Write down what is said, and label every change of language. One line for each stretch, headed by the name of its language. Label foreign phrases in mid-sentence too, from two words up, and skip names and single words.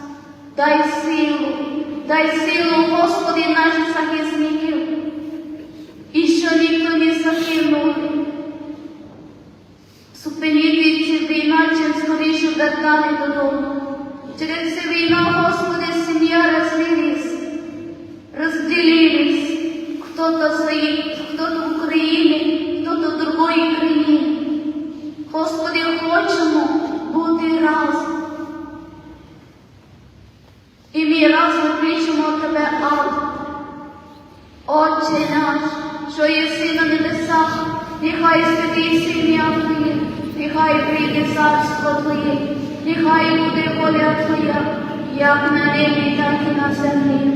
Ukrainian: Дай силу, Господи, наших захисників. І що ніхто не загинув. Зупинити цю війну, чим скоріше вертати додому. Через цю війну, Господи, сім'я разделились.
Russian: Кто-то стоит, кто-то
Ukrainian: в Україні,
Russian: кто-то
Ukrainian: в другої країні. Господи, хочемо бути разом. І ми разом кличемо Тебе, Абба. Отче наш, що єси на небесах, нехай святиться ім'я Твоє, нехай прийде царство Твоє, нехай буде воля Твоя, як на небі, так і на землі.